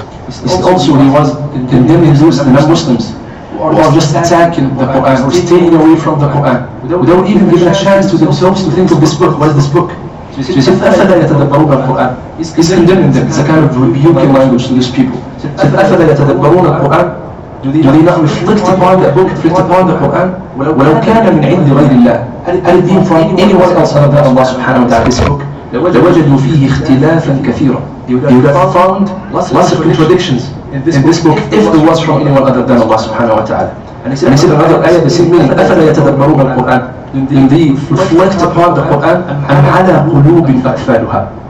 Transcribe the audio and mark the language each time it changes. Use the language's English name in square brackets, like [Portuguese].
[English] It's also He was condemning those non-Muslims who are just attacking the Quran or staying away from the Quran without even giving a chance to themselves to think of this book. What is this book? So He said, [Arabic] أَفَلَا يَتَدَبَّرُونَ الْقُرْآنَ. [English] He's condemning them. It's a kind of rebuking language to these people. [Arabic] He said, أَفَلَا يَتَدَبَّرُونَ الْقُرْآنَ. [English] Do they not reflect upon the book, reflect upon the Quran? [Arabic] وَلَوْ كَانَ مِنْ عِنْدِ غَيْرِ اللَّهِ. [English] Had it been from anyone else other than Allah subhanahu wa ta'ala, this book, [Arabic] لَوَجَدُوا فِيهِ اخْتِلَافًا كَثِيرًا. [English] They would have found lots of contradictions in this book if it was from anyone other than Allah subhanahu wa ta'ala. And He said another ayah, the same meaning, [Arabic] أَفَلَا يَتَدَبَّرُونَ الْقُرْآنَ. [English] Then they reflect upon the Quran, [Arabic] أَمْ عَلَى قُلُوبٍ أَقْفَالُهَا.